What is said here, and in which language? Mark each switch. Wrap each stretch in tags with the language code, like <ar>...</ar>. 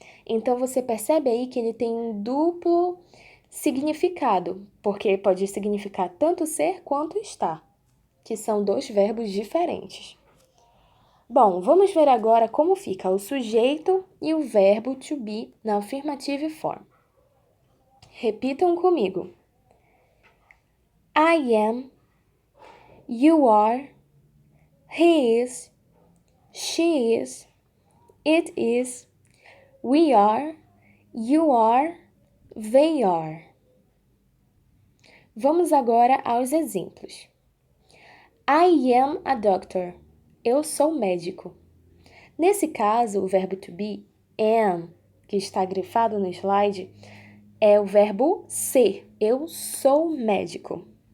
<pt>Então, você percebe aí que ele tem um duplo significado, porque pode significar tanto ser quanto estar, que são dois verbos diferentes. Bom, vamos ver agora como fica o sujeito e o verbo to be na affirmative form. Repitam comigo.</pt> <en>I am, you are, he is, she is, it is, we are, you are, they are.</en> <pt>Vamos agora aos exemplos.</pt> <en>I am a doctor.</en> <pt>Eu sou médico. Nesse caso, o verbo to be, am, que está grifado no slide, é o verbo ser. Eu sou médico.</pt>